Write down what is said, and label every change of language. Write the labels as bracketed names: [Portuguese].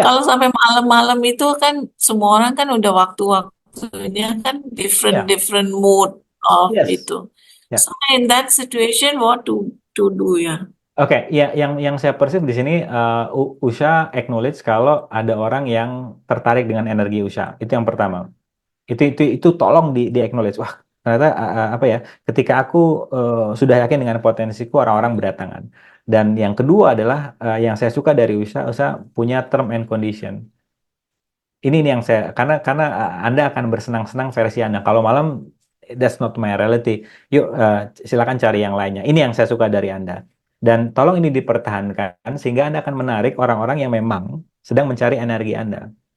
[Indonesian] Kalau sampai malam-malam itu kan semua orang kan udah waktu-waktunya kan different ya, [English] different mood of yes, [Indonesian] itu. ya. [English] So in that situation, what to do ya? [Indonesian] Oke, ya yang saya perceive di sini Usha acknowledge kalau ada orang yang tertarik dengan energi Usha. Itu yang pertama. Itu tolong di acknowledge. Wah, ternyata apa ya? Ketika aku sudah yakin dengan potensiku, orang-orang berdatangan. Dan yang kedua adalah yang saya suka dari Usha, Usha punya term and condition. Ini yang saya karena Anda akan bersenang-senang versi Anda. Kalau malam [English] that's not my reality. [Indonesian] Yuk silakan cari yang lainnya. Ini yang saya suka dari Anda. Dan tolong ini dipertahankan sehingga Anda akan menarik orang-orang yang memang sedang mencari energi Anda.